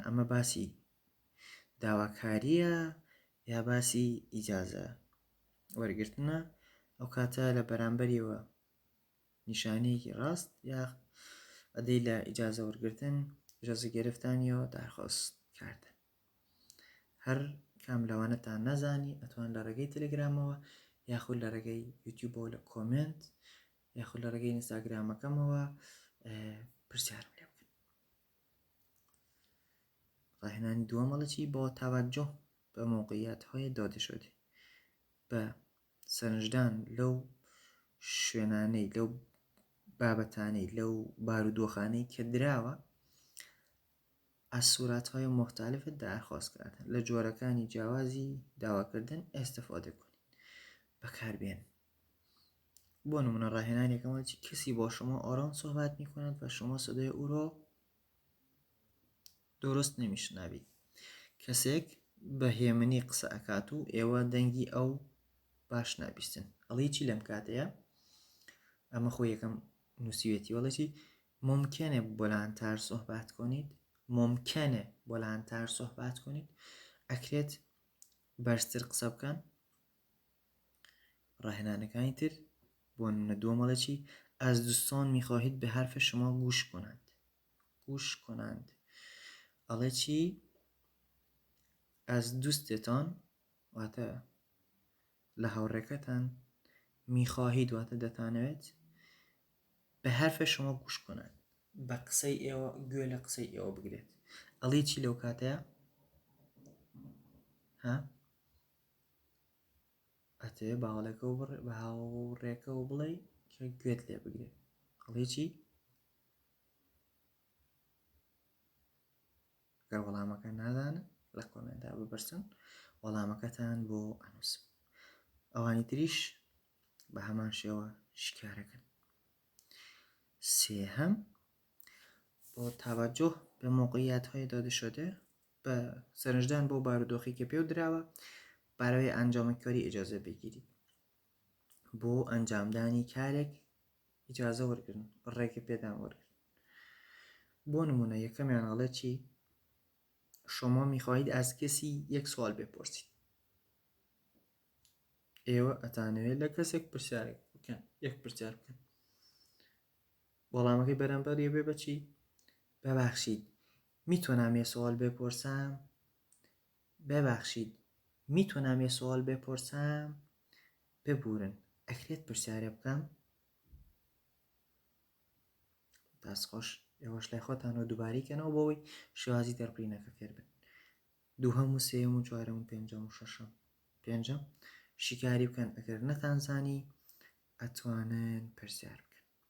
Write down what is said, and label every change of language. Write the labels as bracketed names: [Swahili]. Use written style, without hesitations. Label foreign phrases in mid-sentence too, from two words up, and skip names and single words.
[Central Kurdish] ئەمە باسی داواکاریە یا باسی ئیجازە وەرگرتنە ئەو کاتە لە بەرامبەریەوە نیشانەیەکی ڕاست یا ئەدەی لە ئیجازە وەرگرتن [Persian] ئیجازە گرفتن [Central Kurdish] یا دەرخواست کردن هەر کام لەوانەتان نەزانی ئەتوان لە ڕێگەی تەلەگرامەوە یاخود لە ڕێگەی یوتیوبەوە لە کۆمنت یاخود لە ڕێگەی ئینستاگرامەکەمەوە پرسیارم لێ بکەن ڕاهێنانی دووەمەڵەتی [Persian] با توجه به موقعیت‌های داده شده [Central Kurdish] بە سەرنجدان لەو شوێنانەی لەو بابەتانەی لەو بارودۆخانەی کە دراوە [Persian] از صورت‌های مختلف درخواست کردن [Central Kurdish] لە جۆرەکانی جیاوازی داواکردن [Persian] استفاده کنید [Central Kurdish] بەکاربێن بۆ نمونە ڕاهێنانێکەوە [Persian] کسی با شما آرام صحبت می‌کند و شما صدای او را درست نمی‌شنوید [Central Kurdish] کەسێک بە هێمنی قسە ئەکات و ئێوە دەنگی ئەو باش نابیستن ئەڵێ چی لەم کاتەیە ئەمە خۆ یەکەم نووسیوێتی وەڵەتی [Persian] ممکنه بلندتر صحبت کنید [Central Kurdish] ممکنه بلندتر صحبت کنید ئەکرێت بەرزتر قسە بکەن ڕاهێنانەکانی تر بۆ نمونە دووەمەڵەتی [Persian] از دوستان میخواهید به حرف شما گوش کنند [Central Kurdish] ئەڵێ چی [Persian] از دوستتان [Central Kurdish] واتە لە هاوڕێکەتان میخواهید واتە دەتانەوێت [Persian] به حرف شما گوش کنند [Central Kurdish] بە قسەی ئێوە گوێ لە قسەی ئێوە بگرێت ئەڵێ چی لەو کاتەیە ئەتەوێ بە هاوڕێکەوە بڵێ کە گوێت لێ بگرێت ئەڵێ چی گەر وەڵامەکە نازانن لە کۆمنتدا بپرسن وەڵامەکەتان بۆ ئەنووسم ئەوانی تریش بە هەمان شێوە شکارەکەن سێهەم [Persian] با توجه به موقعیت‌های داده شده [Central Kurdish] بە سەرنجدان بۆ بارودۆخی کە پێو دراوە [Persian] برای ئەنجام کاری ئیجازە بگیرید [Central Kurdish] بۆ ئەنجامدانی کارێک ئیجازە وەرگرن ڕێگە پێدان وەرگرن بۆ نمونە یەکەمیان ئەڵێ چی [Persian] شما میخواهید از کسی یک سوال بپرسید [Central Kurdish] ئێوە ئەتانەوێت لە کەسێک پرسیارێک بکەن یەک پرسیار بکەن وەڵامەکەی بەرامبەر بێ بەچی [Persian] ببخشید میتونم یه سوال بپرسم ببخشید میتونم یه سوال بپرسم [Central Kurdish] ببورن ئەکرێت پرسیارێ بکەم دەستخۆش ئێوەش لای خۆتانەوە دووباریکەنەوە بۆەوەی شێوازی دەربڕینەکە فێر بن. دووهەم و سێم و چوارەم و پێنجەم و شەشەم. پێنجەم شیکاری بکەن ئەگەر نەتانزانی ئەتوانن پرسیار بکەن.